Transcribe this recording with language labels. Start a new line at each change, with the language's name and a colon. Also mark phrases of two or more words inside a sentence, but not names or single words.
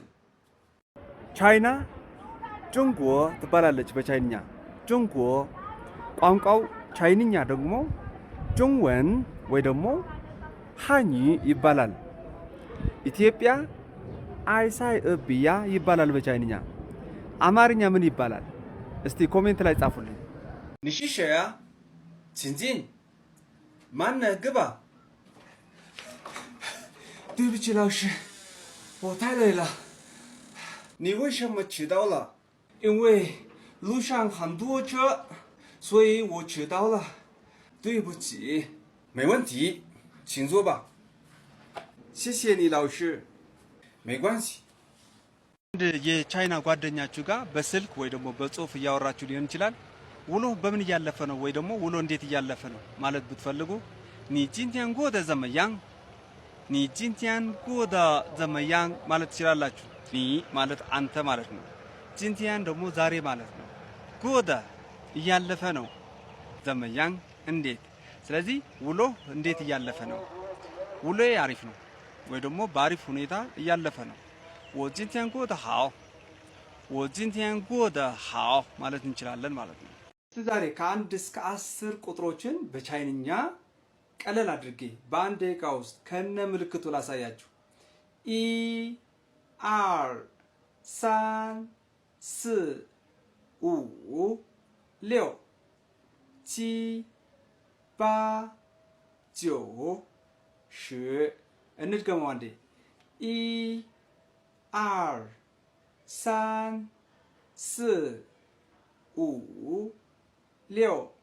Amharic: ቻይና ጆንጎ ትባላለች በቻይንኛ ጆንጎ። ቋንቋው ቻይንኛ ደግሞ ጆንወን ወይ ደግሞ ሃኒ ይባላል። ኢትዮጵያ አይሳይ እብያ ይባላል በቻይንኛ። አማርኛ ምን ይባላል? እስቲ ኮሜንት ላይ ጻፉልኝ። ንሺሸያ ቺንጂን ማነህ ግባ።
Chinese: 对不起老师，我太累了。你为什么迟到了？因为路上很多车，所以我迟到了，对不起。没问题，请坐吧。谢谢你老师。没关系。
Amharic: የቻይና ጓደኛችሁ ጋር በስልክ ወይ ደግሞ በጽሁፍ እያወራችሁ ሊሆን ይችላል። ውሎ በምን እያለፈ ነው ወይ ደግሞ ውሎ እንዴት እያለፈ ነው ማለት ብትፈልጉ
Chinese: 你今天过得怎么样你今天过得怎么样
Amharic: ማለት ትችላላችሁ። ኒ ማለት አንተ ማለት ነው። ጂንቲያን ደግሞ ዛሬ ማለት ነው። ጎደ እያለፈ ነው። ዘመያንግ እንዴት። ስለዚህ ውሎ እንዴት እያለፈ ነው? ውሎዬ አሪፍ ነው ወይ ደግሞ በአሪፍ ሁኔታ እያለፈ ነው።
Chinese: 我今天过得好我今天过得好
Amharic: ማለት እንችላለን ማለት ነው። ዛሬ ከ1 እስከ 10 ቁጥሮችን በቻይንኛ ቀለል አድርጌ በአንድ ደቂቃ ውስጥ ከነ ምልክቱ ላሳያችሁ። 1 2 3 4 5 6 7 8 9 10እንድገመው አንዴ 1 2 3 4 5 6